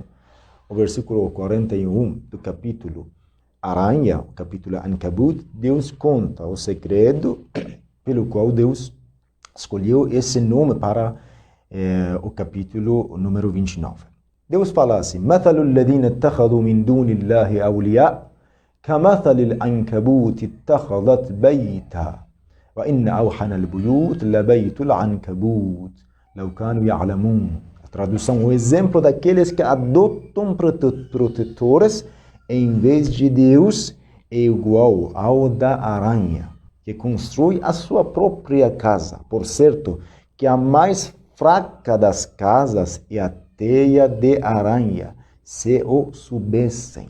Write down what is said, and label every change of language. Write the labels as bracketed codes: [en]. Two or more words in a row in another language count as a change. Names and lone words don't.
[pt] O versículo 41 do capítulo aranha, o capítulo Ankabut, Deus conta o segredo pelo qual Deus escolheu esse nome para o capítulo número 29. Deus fala assim: [ar] مَثَلُ الَّذِينَ اتَّخَذُوا مِنْ دُونِ اللَّهِ أَوْلِيَاءَ كَمَثَلِ الْعَنْكَبُوتِ اتَّخَذَتْ بَيْتًا وَإِنَّ أَوْحَنَ الْبُيُوتِ لَبَيْتُ الْعَنْكَبُوتِ لَوْ كَانُوا يَعْلَمُونَ. [pt] A tradução: o exemplo daqueles que adotam protetores em vez de Deus é igual ao da aranha, que constrói a sua própria casa. Por certo, que a mais fraca das casas é a teia de aranha, se o soubessem.